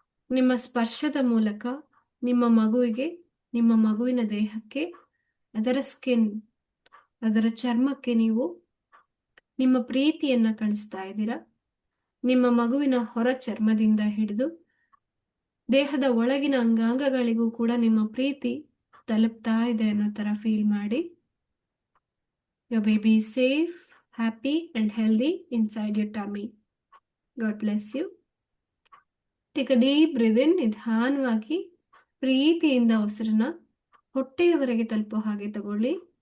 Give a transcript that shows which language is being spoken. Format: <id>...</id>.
<kn>ನಿಮ್ಮ ಸ್ಪರ್ಶದ ಮೂಲಕ ನಿಮ್ಮ ಮಗುವಿಗೆ, ನಿಮ್ಮ ಮಗುವಿನ ದೇಹಕ್ಕೆ, ಅದರ ಸ್ಕಿನ್, ಅದರ ಚರ್ಮಕ್ಕೆ ನೀವು ನಿಮ್ಮ ಪ್ರೀತಿಯನ್ನ ಕಳಿಸ್ತಾ ಇದ್ದೀರಾ. ನಿಮ್ಮ ಮಗುವಿನ ಹೊರ ಚರ್ಮದಿಂದ ಹಿಡಿದು ದೇಹದ ಒಳಗಿನ ಅಂಗಾಂಗಗಳಿಗೂ ಕೂಡ ನಿಮ್ಮ ಪ್ರೀತಿ ತಲುಪ್ತಾ ಇದೆ ಅನ್ನೋ ತರ ಫೀಲ್ ಮಾಡಿ.</kn> <en>Your baby is safe, happy and healthy inside your tummy. God bless you. Take a deep breath in.</en> <kn>ನಿಧಾನವಾಗಿ ಪ್ರೀತಿಯಿಂದ ಉಸಿರನ್ನ ಹೊಟ್ಟೆಯವರೆಗೆ ತಲುಪೋ ಹಾಗೆ ತಗೊಳ್ಳಿ.</kn>